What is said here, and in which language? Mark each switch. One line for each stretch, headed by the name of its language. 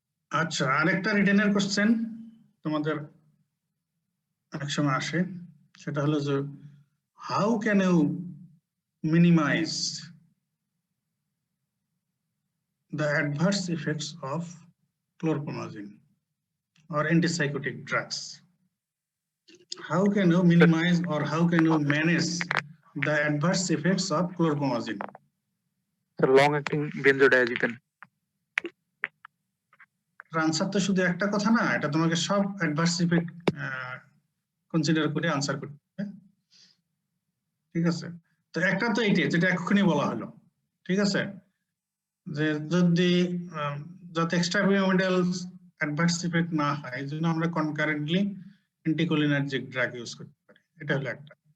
Bangla: আচ্ছা, আরেকটা রিটেনের কোশ্চেন তোমাদের অনেক সময় আসে, সেটা হলো যে
English: How can you minimize the adverse effects of chlorpromazine or antipsychotic drugs? How can you minimize or how can you manage the adverse effects of chlorpromazine? Long acting benzodiazepine.
Bangla: Answer তো শুধু একটা কথা না, এটা তোমাকে সব অ্যাডভার্স ইফেক্ট কনসিডার করে answer করতে হবে। ঠিক আছে, তো একটা তো এইটাই যেটা এক্ষুনি বলা হলো। ঠিক আছে, যে যদি যাতে এক্সট্রাপিরামিডাল অ্যাডভার্স ইফেক্ট না হয় এই জন্য আমরা কনকারেন্টলি অ্যান্টিকোলিনার্জিক ড্রাগ ইউজ করতে পারি, এটা হলো একটা।